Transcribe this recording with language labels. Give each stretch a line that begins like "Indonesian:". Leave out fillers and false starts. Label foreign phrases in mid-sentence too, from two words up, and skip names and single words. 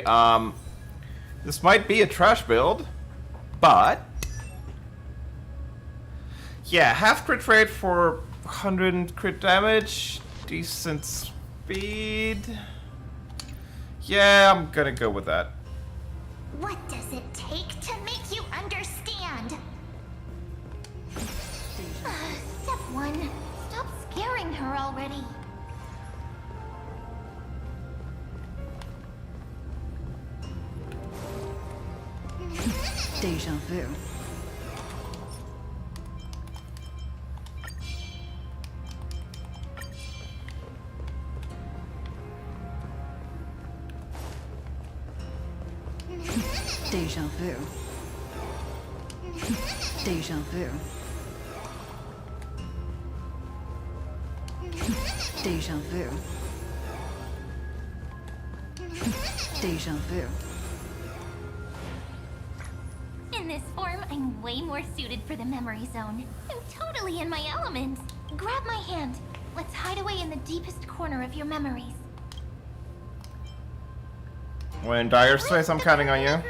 English: This might be a trash build, but yeah, half crit rate for 100 crit damage, decent speed. Yeah, I'm gonna go with that. What does it take to make you understand? Step 1. Stop scaring her already. Deja vu. Deja vu. Deja vu. Deja vu. Deja vu. In this form, I'm way more suited for the memory zone. I'm totally in my element. Grab my hand. Let's hide away in the deepest corner of your memories. When in dire straits, I'm counting on you.